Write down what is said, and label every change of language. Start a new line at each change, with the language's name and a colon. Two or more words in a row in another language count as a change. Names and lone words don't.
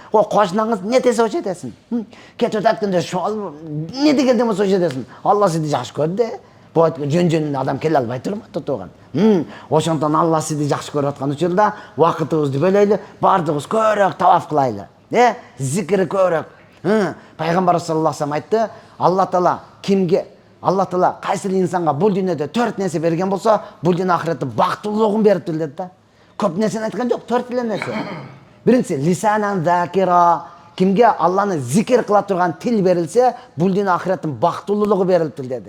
Kyrgyz: О кошунаңыз не десе ошо этесиң. Кетип атканда шол не деген болсо ошо этесиң. Алла сизди жакшы көрдү де. Жөн адам келе албай турмат тууган. Ошондон Алла сизди жакшы көрүп аткан учурда убакытыбызды бөлөйлү, бардыгыбыз көбүрөөк таваф кылайлы. Зикир көбүрөөк. Пайгамбарыбыз
Arabic: صلى الله عليه وسلم
Kyrgyz: айтты, Алла Таала кимге Алла Таала кайсы инсанга бул дүйнөдө 4 нерсе берген болсо, бул дүйнө ахиретте бактылуулугун бериптир деди да. Көп нерсени айткан жок, 4 эле нерсе. Биринчиси
Arabic: لسانا ذاكرا.
Kyrgyz: Кимге Алланы зикир кыла турган тил берилсе, бул дүйнө ахиреттин бактылуулугу берилиптир деди.